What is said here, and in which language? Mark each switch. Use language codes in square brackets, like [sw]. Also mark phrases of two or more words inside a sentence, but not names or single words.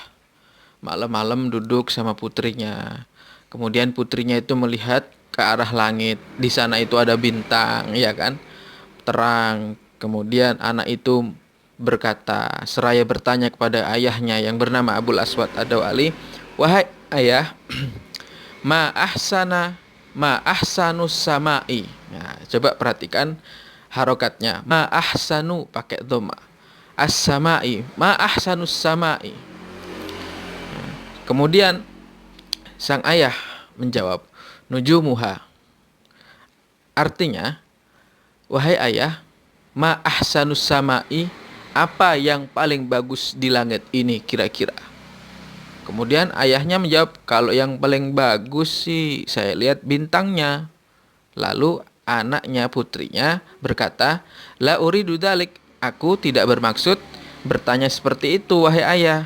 [id] Malam-malam duduk sama putrinya. Kemudian putrinya itu melihat ke arah langit. Di sana itu ada bintang, ya kan? Terang. Kemudian anak itu berkata, seraya bertanya kepada ayahnya yang bernama Abul Aswad Ad-Dawali, wahai ayah, [ar] ما أحسنُ السماءِ. [id] Nah, coba perhatikan harokatnya. [ar] ما أحسنُ [id] pakai dhamma. [ar] السماءِ، ما أحسنُ السماءِ. [id] Kemudian sang ayah menjawab, nujumuha. Artinya, wahai ayah, [ar] ما أحسنُ السماءِ, [id] apa yang paling bagus di langit ini kira-kira? Kemudian ayahnya menjawab, kalau yang paling bagus sih saya lihat bintangnya. Lalu anaknya, putrinya berkata, [ar] لا أريدُ ذلك, [id] aku tidak bermaksud bertanya seperti itu wahai ayah.